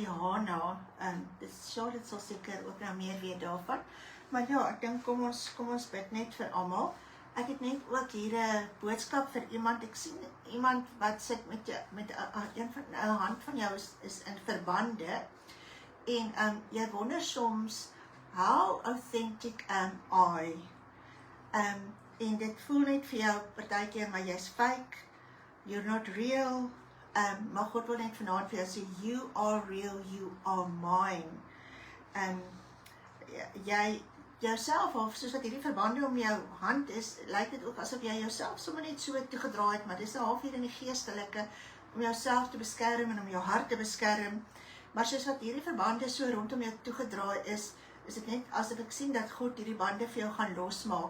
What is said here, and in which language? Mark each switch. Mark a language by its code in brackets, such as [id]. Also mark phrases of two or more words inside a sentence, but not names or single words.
[af] Dis Charlotte sal seker ook nou meer weet daarvan. Maar ja, ek dink kom ons bid net vir almal. Ek het net ook hier 'n boodskap vir iemand. Ek sien iemand wat sit met 'n hand van jou is in verbande. En jy wonder soms, [en] how authentic am I? [af] En dit voel net vir jou partykeer, maar jy's fake, [en] you're not real. [af] Maar God wil net vanaand vir jou sê, [en] you are real, you are mine. [af] Jy jouself, of soos wat hierdie verbande om jou hand is, lyk dit ook asof jy jouself sommer net so toegedraai het, maar dis 'n halfuur in die geestelike, om jouself te beskerm en om jou hart te beskerm. Maar soos wat hierdie verbande so rondom jou toegedraai is dit net asof ek sien dat God hierdie bande vir jou gaan losmaak.